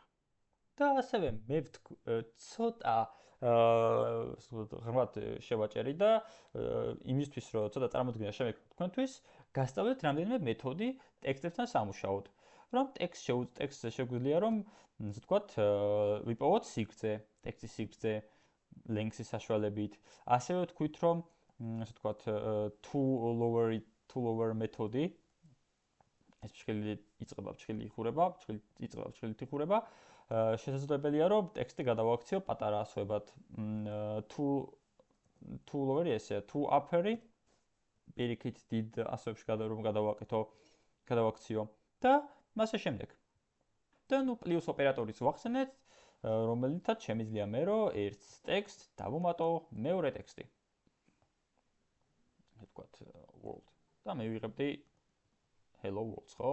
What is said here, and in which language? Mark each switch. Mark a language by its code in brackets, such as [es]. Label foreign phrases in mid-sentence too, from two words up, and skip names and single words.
[ka] და ასევე მე ცოტა ღრმად შევაჭერი და იმისთვის რომ ცოტა წარმოდგენა შევექმნათ თქვენთვის, გასწავლეთ რამდენიმე მეთოდი ტექსტებთან სამუშაოდ. რომ ტექსტზე შეგვიძლია რომ ასე ვთქვათ, ვიპოვოთ სიგრძე, ტექსტის სიგრძე, length-ის საშუალებით. ასევე ვთქვით რომ ასე ვთქვათ, [en] to lower [ka] მეთოდი, ეს ბრჭყილი იწყება, ბრჭყილი იხურება, ბრჭყილი იწყება, ბრჭყილით იხურება. შესაძლებელია რომ ტექსტი გადავაქციო პატარა ასოებად [en] to lower- [ka] ი ესეა, [en] to upper- [ka] ი პირიქით დიდ ასოებში რომ გადავაქციო და ასე შემდეგ. და ნუ პლუს ოპერატორიც ვახსენეთ, რომელიცაც შემიძლია მე რომ ერთ ტექსტს დავუმატო მეორე ტექსტი. ასე ვთქვათ, world. და მე ვიღებდი [en] hello world, [ka] ხო?